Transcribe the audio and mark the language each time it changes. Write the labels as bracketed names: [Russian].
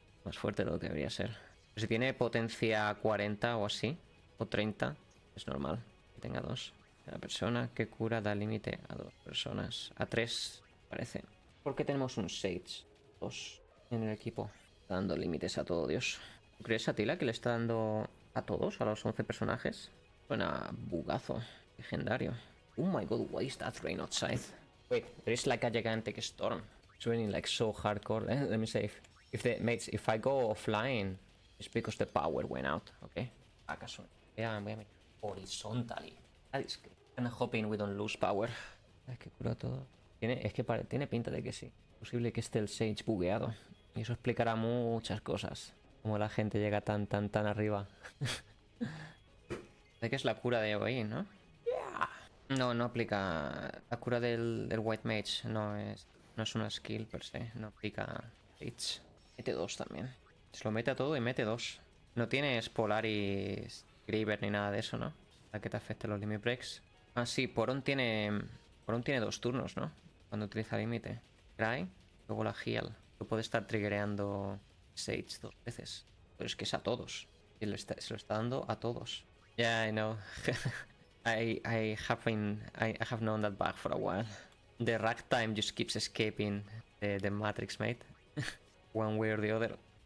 [Spanish] Más fuerte de lo que debería ser. Pero si tiene potencia 40 o así, o 30, es normal que tenga 2. Cada persona que cura da límite a 2 personas. A 3, parece. ¿Por qué tenemos un Sage 2 en el equipo? Está dando límites a todo Dios. ¿Crees, Atila, que le está dando a todos, a los 11 personajes? Suena bugazo. Legendario. [English] Oh my god, why is that rain outside? Wait, there is like a gigantic storm. It's raining like so hardcore. Let me save. If I go offline, it's because the power went out, okay? ¿Acaso? Yeah, [Spanish] voy a meter [English] horizontally. That is good. I'm hoping we don't lose power. [Spanish] Es que cura todo. Tiene pinta de que sí. Es posible que esté el Sage bugueado. Y eso explicará muchas cosas. Como la gente llega tan arriba. De que es la cura de hoy, ¿no? No aplica. La cura del White Mage no es una skill per se. No aplica Sage. Mete 2 también. Se lo mete a todo y mete 2. No tienes Polaris, Griever ni nada de eso, ¿no? Para que te afecte los limit breaks. Ah, sí, Poron tiene 2 turnos, ¿no? Cuando utiliza límite. Cry, luego la heal. Tú puedes estar triggereando Sage 2 veces. Pero es que es a todos. Y se lo está dando a todos. [English] Yeah, I know. I have known that bug for a while. The rack time just keeps escaping the matrix, mate. One way or the other.